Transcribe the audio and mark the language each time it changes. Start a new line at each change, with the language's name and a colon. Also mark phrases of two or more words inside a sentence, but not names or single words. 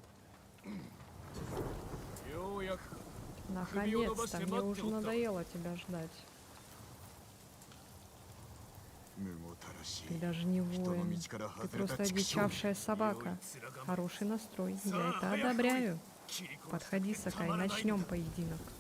Japanese: ようやく
Russian: Наконец-то. Мне уже надоело тебя ждать.
Japanese: 無ごたらしい
Russian: Ты даже не
Japanese: 人の
Russian: воин.
Japanese: 道から
Russian: Ты
Japanese: 外れた
Russian: просто
Japanese: 畜生
Russian: одичавшая собака. Хороший настрой. Я это одобряю. Подходи, Сакай, начнем поединок.